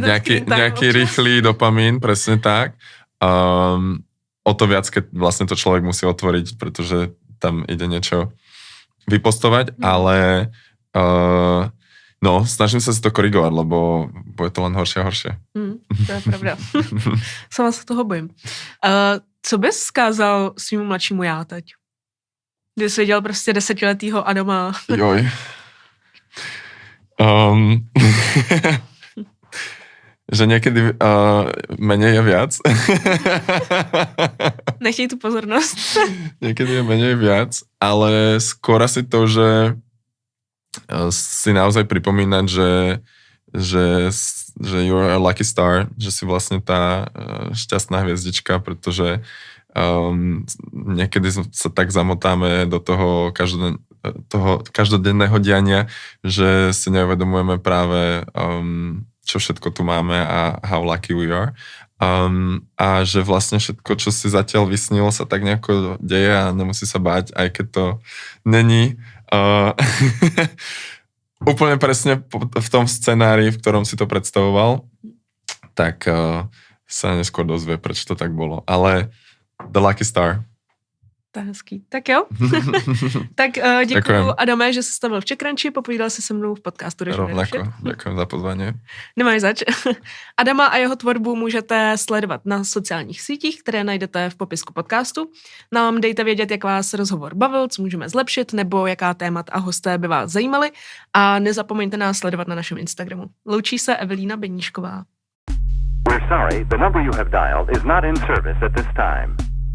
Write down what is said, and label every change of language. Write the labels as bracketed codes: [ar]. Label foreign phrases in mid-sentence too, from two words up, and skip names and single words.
[sk] nejaký rýchly dopamín, presne tak. O to viac, keď vlastne to človek musí otvoriť, pretože tam ide niečo vypostovať, ale no, snažím sa si to korigovať, lebo bude to len horšie a horšie. To je pravda. Sama sa toho bojím. [cs] Co bys vzkázal svýmu mladšímu já teď? Kdy jsi viděl prostě 10letýho Adama. [sk] Joj. Že niekedy menej je viac. [cs] Nechtěj tu pozornost. [sk] Niekedy je menej viac, ale skôr asi to, že si naozaj pripomínať, že [en] you're a lucky star, [sk] že si vlastne tá šťastná hviezdička, pretože niekedy sa tak zamotáme do toho každodenného diania, že si neuvedomujeme práve čo všetko tu máme a [en] how lucky we are. [sk] A že vlastne všetko, čo si zatiaľ vysnilo, sa tak nejako deje a nemusí sa báť, aj keď to není úplne presne v tom scenári, v ktorom si to predstavoval, tak sa neskôr dozvie, prečo to tak bolo. [en] Ale the lucky star. [cs] To je hezký. Tak jo. Tak děkuju, Adame, že jsi stavil v Czechcrunchi, popovídal si se mnou v podcastu. [sk] Rovnako, ďakujem za pozvání. [cs] Nemáš zač. Adama a jeho tvorbu můžete sledovat na sociálních sítích, které najdete v popisku podcastu. Nám dejte vědět, jak vás rozhovor bavil, co můžeme zlepšit, nebo jaká témata a hosté by vás zajímaly. A nezapomeňte nás sledovat na našem Instagramu. Loučí se Evelína Beníšková. [en] We're sorry, the number you have dialed is not in service at this time.